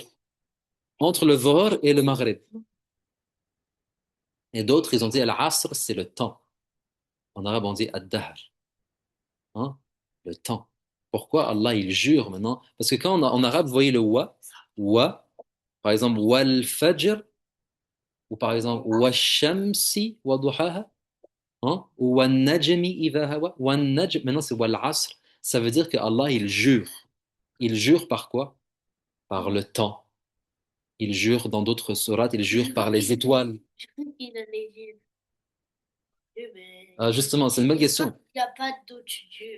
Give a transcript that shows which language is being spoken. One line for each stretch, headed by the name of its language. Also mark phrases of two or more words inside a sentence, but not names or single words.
French: Entre le Dhuhr et le Maghrib. Et d'autres, ils ont dit Al-Asr, c'est le temps. En arabe, on dit Ad-Dahr. Hein? Le temps. Pourquoi Allah, il jure maintenant? Parce que quand en arabe, vous voyez le wa, par exemple, wal-fajr, ou par exemple,
Arabic: والشمس وضحاها,
French: hein?
Arabic: Ou والنجم إذا هوى والنجم,
French: maintenant c'est wal-asr. Ça veut dire que Allah, il jure. Il jure par quoi? Par le temps. Il jure dans d'autres sourates, il jure par les étoiles. Ah, justement, c'est une bonne question. Il n'y a pas d'autre Dieu.